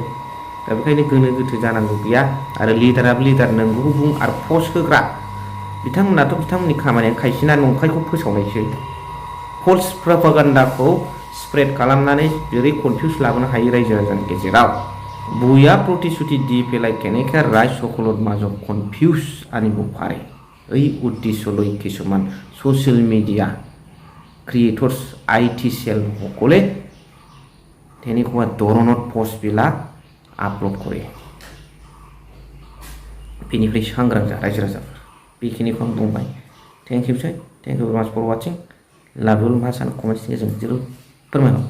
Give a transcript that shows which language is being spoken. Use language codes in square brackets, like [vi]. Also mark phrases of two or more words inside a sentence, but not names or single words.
[brx] दा बेखायनो गोनो गोथो जानांगौ गैया। आरो लिडाराबो लिडार, नोंगौखौ बुं, आरो पस्ट होग्रा बिथांमोनाथ' बिथांमोननि खामानिया खायसेना नंखायखौ फोसावनायसो, [en] false propaganda spread [brx] खालामनानै बोरै कनफिउस लाबोनो हायो रायजो राजानि गेजेराव। [as] ভুৱা প্ৰতিশ্ৰুতি দি पेলাই কেনেকে রাইজ সকলত মাজত কনফিউজ আনিব পাৰে, এই উদ্দেশ্য লৈ কিছুমান [en] social media creators IT cell [as] সকলে তেনেকুৱা ধৰণত পষ্টবিলাক আপলোড কৰে। [brx] बेनिफ्राय सांग्रां जा रायजो राजाफोर। बेखिनिखौ आं बुंबाय। [en] thank you very much for watching. [brx] लाभ मा सानो कमेन्ट्सनि गेजेरजों जरुर फोरमायहर।